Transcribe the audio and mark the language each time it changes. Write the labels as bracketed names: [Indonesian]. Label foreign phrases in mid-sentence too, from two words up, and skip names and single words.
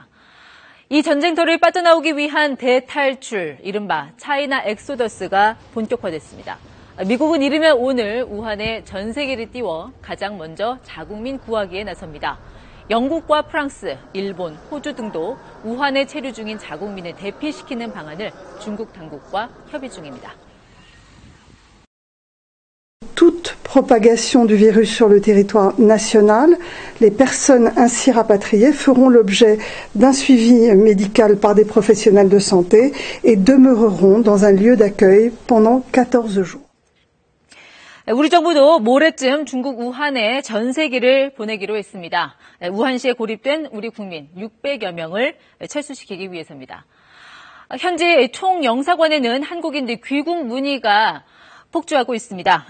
[Korean] 이 전쟁터를 빠져나오기 위한 대탈출, 이른바 차이나 엑소더스가 본격화됐습니다. 미국은 이르면 오늘 우한에 전세기를 띄워 가장 먼저 자국민 구하기에 나섭니다. 영국과 프랑스, 일본, 호주 등도 우한에 체류 중인 자국민을 대피시키는 방안을 중국 당국과 협의 중입니다. [French] Toute propagation du virus sur le territoire national, les personnes ainsi rapatriées feront l'objet d'un suivi médical par des professionnels de santé et demeureront dans un lieu d'accueil pendant 14 jours. [Korean] 우리 정부도 모레쯤 중국 우한에 전세기를 보내기로 했습니다. 우한시에 고립된 우리 국민 600여 명을 철수시키기 위해서입니다. 현재 총영사관에는 한국인들 귀국 문의가 폭주하고 있습니다.